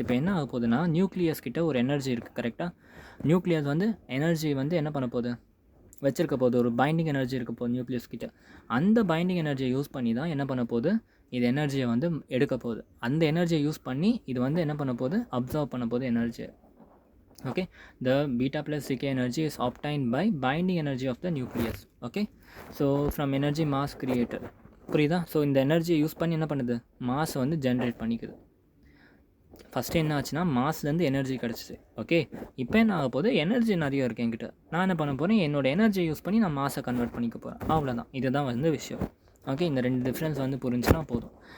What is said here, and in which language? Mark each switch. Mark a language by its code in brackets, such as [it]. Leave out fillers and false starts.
[ta] இப்போ என்ன ஆக போகுதுன்னா, நியூக்ளியஸ் கிட்ட ஒரு எனர்ஜி இருக்குது. கரெக்டாக? நியூக்ளியஸ் வந்து எனர்ஜி வந்து என்ன பண்ண போகுது? வச்சிருக்க போகுது, ஒரு பைண்டிங் எனர்ஜி இருக்க போகுது நியூக்ளியஸ் கிட்ட. அந்த பைண்டிங் எனர்ஜியை யூஸ் பண்ணி தான் என்ன பண்ண போகுது? இது எனர்ஜியை வந்து எடுக்க போகுது. அந்த எனர்ஜியை யூஸ் பண்ணி இது வந்து என்ன பண்ண போகுது? அப்சர்வ் பண்ண போகுது எனர்ஜியை. [en] Okay, the beta plus decay energy is obtained by binding energy of the nucleus. Okay, so from energy mass created. [ta] புரியுதா? ஸோ இந்த எனர்ஜியை யூஸ் பண்ணி என்ன பண்ணுது? மாஸை வந்து ஜென்ரேட் பண்ணிக்குது. ஃபஸ்ட்டு என்ன ஆச்சுன்னா மாஸ்லேருந்து எனர்ஜி கிடச்சிது. ஓகே, இப்போ என்ன ஆக போகுது? எனர்ஜி நிறைய இருக்குது என்கிட்ட. நான் என்ன பண்ண போகிறேன்? என்னோடய எனர்ஜியை யூஸ் பண்ணி நான் மாஸை கன்வெர்ட் பண்ணிக்க போகிறேன். அவ்வளோதான், இதுதான் வந்து விஷயம். ஓகே, இந்த ரெண்டு டிஃப்ரென்ஸ் வந்து புரிஞ்சுன்னா போதும்.